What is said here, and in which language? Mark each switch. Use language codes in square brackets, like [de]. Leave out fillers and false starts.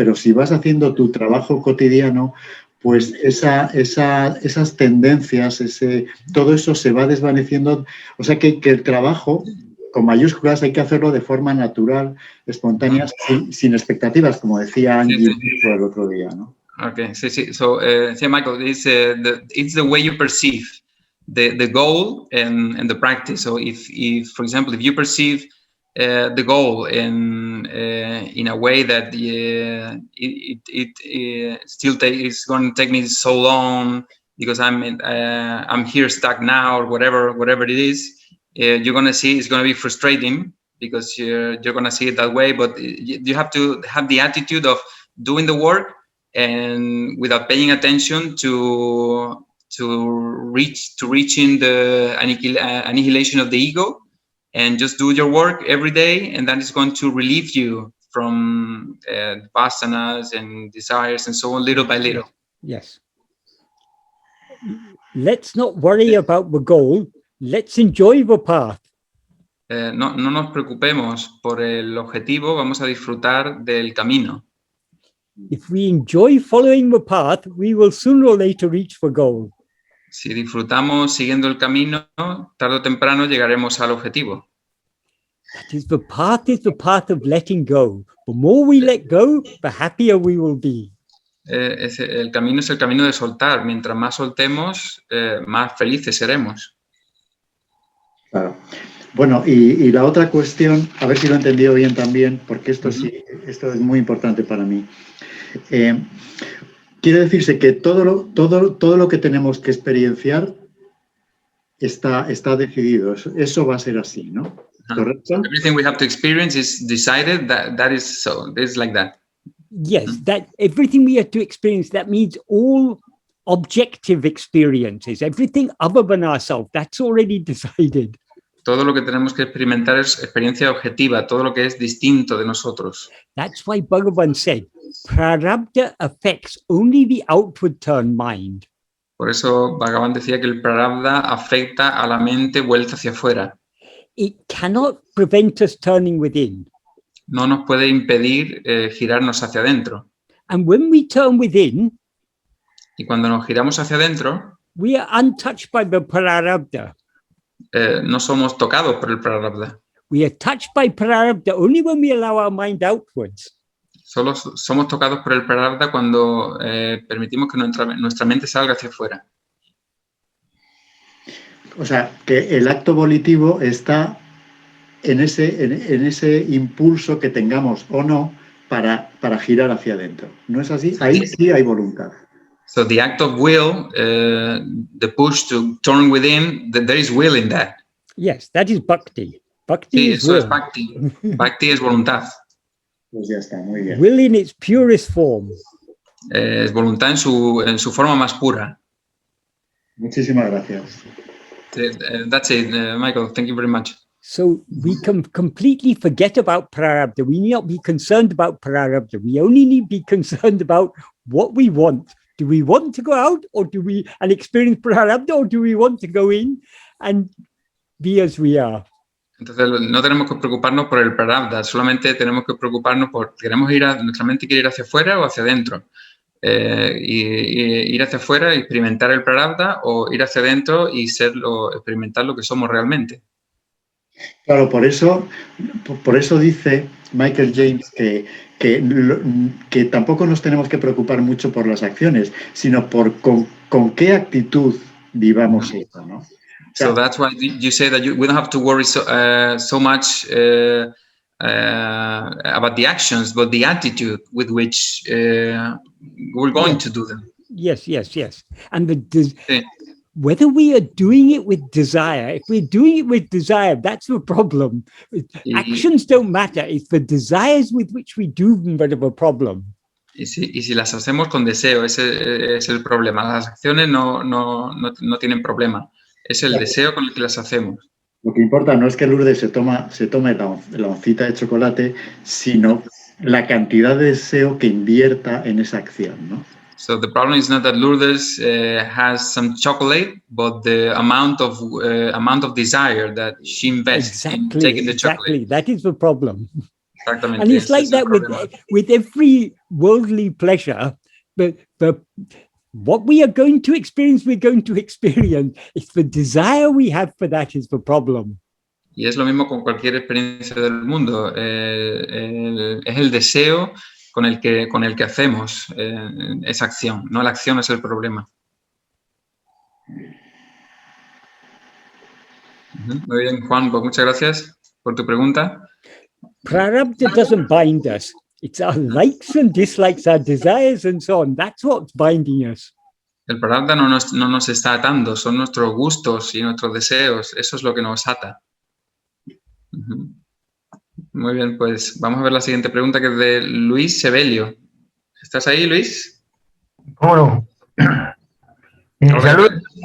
[es] Pero si vas haciendo tu trabajo cotidiano, pues esas tendencias, todo eso se va desvaneciendo. O sea que el trabajo, con mayúsculas, hay que hacerlo de forma natural, espontánea, sin expectativas, como decía Angie el otro día, ¿no? Okay, sí. [en] So, Michael, it's the way you perceive the goal and the practice. So, if for example, if you perceive the goal in a way that it still is going to take me so long because I'm here stuck now, or whatever it is, you're going to see it's going to be frustrating because you're going to see it that way. But you have to have the attitude of doing the work and without paying attention to reaching the annihilation of the ego, and just do your work every day, and that is going to relieve you from vasanas and desires and so on, little by little. Yes. Let's not worry about the goal. Let's enjoy the path. [es] No nos preocupemos por el objetivo, vamos a disfrutar del camino. [en] If we enjoy following the path, we will sooner or later reach the goal. [es] Si disfrutamos siguiendo el camino, tarde o temprano llegaremos al objetivo. [en] That is, the path of letting go. The more we let go, the happier we will be. [es] El camino es el camino de soltar. Mientras más soltemos, más felices seremos. Claro. Bueno, y la otra cuestión, a ver si lo he entendido bien también, porque esto es muy importante para mí. Quiere decirse que todo lo que tenemos que experienciar está decidido. Eso va a ser así, ¿no? ¿Correcto? [en] Everything we have to experience is decided. That is so. It's like that. Yes, that everything we have to experience, that means all objective experiences, everything other than ourselves, that's already decided. [es] Todo lo que tenemos que experimentar es experiencia objetiva, todo lo que es distinto de nosotros. [en] That's why Bhagavan said, prarabdha affects only the outward turned mind. [es] Por eso Bhagavan decía que el prarabdha afecta a la mente vuelta hacia afuera. [en] It cannot prevent us turning within. [es] No nos puede impedir girarnos hacia adentro. [en] And when we turn within, [es] Y cuando nos giramos hacia adentro, [en] we are untouched by the prarabdha. [es] no somos tocados por el prarabdha. [en] We are touched by prarabdha only when we allow our mind outwards. [es] Solo somos tocados por el prarabdha cuando permitimos que nuestra mente salga hacia afuera. O sea, que el acto volitivo está en ese impulso que tengamos o no para girar hacia adentro. ¿No es así? Ahí sí hay voluntad. [en] So the act of will, the push to turn within, there is will in that. Yes, that is bhakti. Bhakti [es] Sí, [en] is [es] eso [en] will. [es] es bhakti. Bhakti es voluntad. Pues ya está, muy bien. [en] Will in its purest form. [es] Es voluntad en su forma más pura. Muchísimas gracias. [en] That's it, Michael. Thank you very much. So we can completely forget about prarabdha. We need not be concerned about prarabdha. We only need to be concerned about what we want. Do we want to go out and experience prarabdha, or do we want to go in and be as we are? [es] Entonces no tenemos que preocuparnos por el prarabdha, solamente tenemos que preocuparnos por nuestra mente quiere ir hacia afuera o hacia adentro. Y ir hacia afuera y experimentar el prarabdha, o ir hacia adentro y experimentar lo que somos realmente. Claro, por eso dice Michael James que tampoco nos tenemos que preocupar mucho por las acciones, sino por con qué actitud vivamos eso, ¿no? [en] So that's why you say that we don't have to worry so much about the actions, but the attitude with which we're going to do them. Yes. And whether we are doing it with desire, if we're doing it with desire, that's the problem. Actions don't matter. It's the desires with which we do them that are the problem. [es] Y si las hacemos con deseo, ese es el problema. Las acciones no tienen problema. Es el deseo con el que las hacemos. Lo que importa no es que Lourdes se tome la oncita de chocolate, sino la cantidad de deseo que invierta en esa acción, ¿no? [en] So the problem is not that Lourdes has some chocolate, but the amount of desire that she invests in taking the chocolate. Exactly, that is the problem. [es] Exactamente. [en] And it's like that with every worldly pleasure, but what we are going to experience, we're going to experience. It's the desire we have for that is the problem. [es] Y es lo mismo con cualquier experiencia del mundo. Es el deseo con el que hacemos esa acción. No la acción es el problema. Muy bien, Juan, pues muchas gracias por tu pregunta. [en] Prarabdha doesn't bind us. It's our likes and dislikes, our desires and so on. That's what's binding us. [es] El prarabdha no nos está atando, son nuestros gustos y nuestros deseos. Eso es lo que nos ata. Muy bien, pues vamos a ver la siguiente pregunta, que es de Luis Sebelio. ¿Estás ahí, Luis? ¿Cómo no? Saludos.